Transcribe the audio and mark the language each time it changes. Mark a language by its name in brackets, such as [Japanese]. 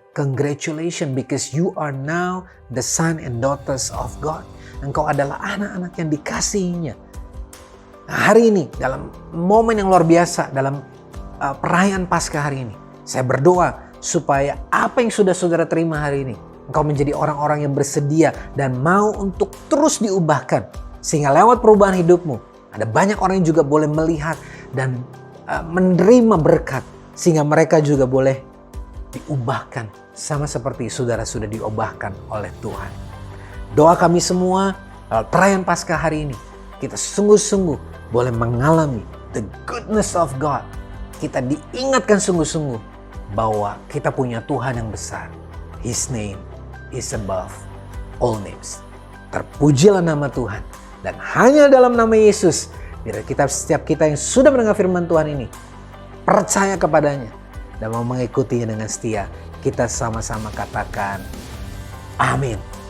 [English] Congratulations, because you are now the son and daughters of God. [Indonesian] Engkau adalah anak-anak yang dikasihinya. Nah, hari ini dalam momen yang luar biasa, dalam perayaan Paskah hari ini, saya berdoa supaya apa yang sudah saudara terima hari ini, engkau menjadi orang-orang yang bersedia dan mau untuk terus diubahkan. Sehingga lewat perubahan hidupmu, ada banyak orang yang juga boleh melihat dan menerima berkat. Sehingga mereka juga boleh diubahkan sama seperti saudara sudah diubahkan oleh Tuhan. Doa kami semua perayaan Paskah hari ini, kita sungguh-sungguh boleh mengalami [English] the goodness of God. [Indonesian] Kita diingatkan sungguh-sungguh bahwa kita punya Tuhan yang besar. [English] His name is above all names. [Indonesian] Terpujilah nama Tuhan. Dan hanya dalam nama Yesus, biar setiap kita yang sudah mendengar firman Tuhan ini, percaya kepadanya dan mau mengikutinya dengan setia, kita sama-sama katakan amin.